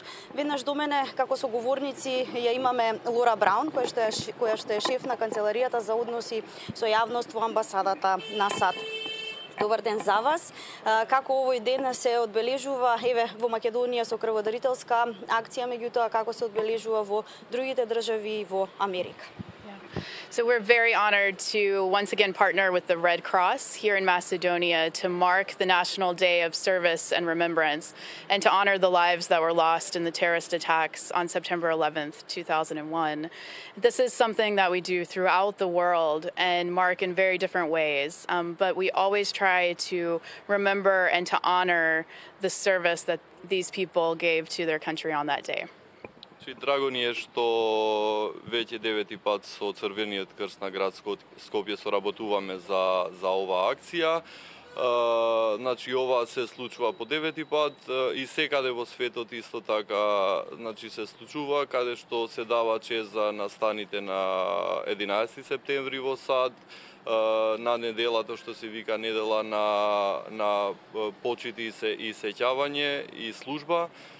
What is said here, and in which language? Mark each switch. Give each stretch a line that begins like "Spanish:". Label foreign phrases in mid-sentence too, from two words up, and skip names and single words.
Macedonian: Веднаш до мене како соговорници ја имаме Лора Браун, која што е шеф на канцеларијата за односи со јавност во амбасадата на САД. Добар ден за вас. Како овој ден се одбележува еве во Македонија со крводарителска акција, меѓутоа како се одбележува во другите држави и во Америка?
English: So we're very honored to once again partner with the Red Cross here in Macedonia to mark the National Day of Service and Remembrance and to honor the lives that were lost in the terrorist attacks on September 11th, 2001. This is something that we do throughout the world and mark in very different ways, but we always try to remember and to honor the service that these people gave to their country on that day.
Macedonian: Драго ни е што веќе 9 пат со Црвениот крст на град Скопје соработуваме за оваа акција. Значи ова се случува по 9 пат и секаде во светот исто така, значи се случува каде што се дава чест за настаните на 11 септември во САД, на неделата што се вика недела на почит и сеќавање и служба.